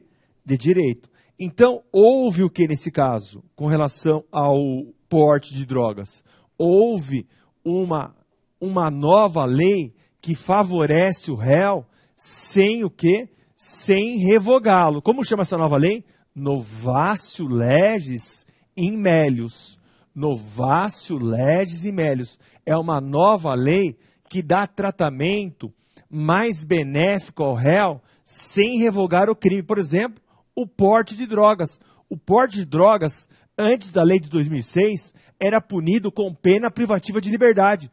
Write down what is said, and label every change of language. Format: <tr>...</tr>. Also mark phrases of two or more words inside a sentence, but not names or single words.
<pt>De direito. Então, houve o que nesse caso, com relação ao porte de drogas? Houve uma nova lei que favorece o réu sem o quê? Sem revogá-lo. Como chama essa nova lei?</pt> <la>Novatio legis in melius. Novatio legis in melius.</la> <pt>É uma nova lei que dá tratamento mais benéfico ao réu sem revogar o crime. Por exemplo, o porte de drogas. O porte de drogas, antes da lei de 2006, era punido com pena privativa de liberdade.</pt>